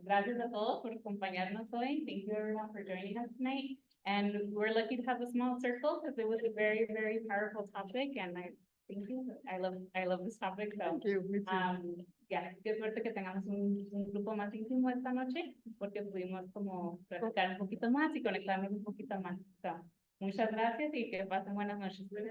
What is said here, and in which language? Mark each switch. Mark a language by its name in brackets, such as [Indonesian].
[Spanish] Gracias a todos por acompañarnos hoy. [English] Thank you everyone for joining us tonight. And we're lucky to have a small circle because it was a very, very powerful topic. And I thank you. I love this topic. So, Thank you. Me too. [Spanish] yeah, qué suerte que tengamos un grupo más íntimo esta noche porque pudimos como platicar un poquito más y conectarnos un poquito más. So, muchas gracias y que pasen buenas noches.